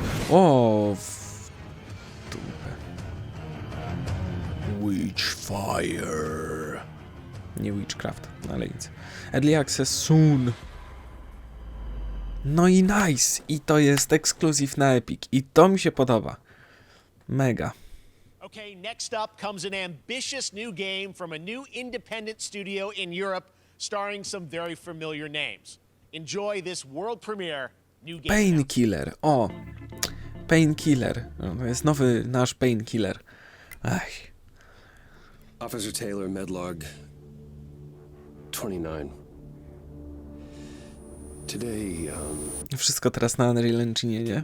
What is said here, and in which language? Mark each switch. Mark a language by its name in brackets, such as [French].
[Polish] O! W dupę. Witchfire. Nie Witchcraft, no ale nic. [English] Early Access soon. [Polish] No i [English] nice! [Polish] I to jest ekskluzyw na Epic. I to mi się podoba. Mega. [English] Okay, next up comes an ambitious new game from a new independent studio in Europe, starring some very familiar names. Enjoy this world premiere new game. [Polish] Painkiller. O! Painkiller. No, to jest nowy nasz Painkiller. Ach. [English] Officer Taylor, Medlog 29. Today, [Polish] Wszystko teraz na Unreal Engine, nie?